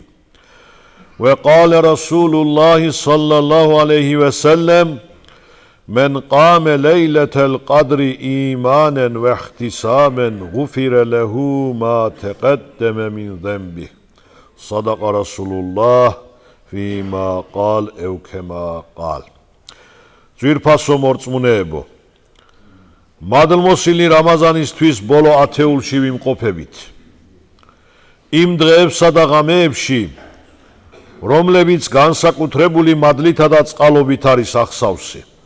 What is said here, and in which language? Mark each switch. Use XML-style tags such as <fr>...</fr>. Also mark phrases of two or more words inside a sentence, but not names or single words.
<ar>وقال رسول الله صلى الله عليه وسلم من قام ليلة القدر إيمانا واحتسابا غفر له ما تقدم من ذنبه. صدق رسول الله فيما قال أو كما قال.</ar> <ka>Ძვირფასო მორწმუნეებო, მადლმოსილი რამაზანისთვის ბოლო ათეულში ვიმყოფებით. იმ დღეებსა და ღამეებში, რომლებიც განსაკუთრებული მადლითა და წყალობით არის ახსავსი.</ka>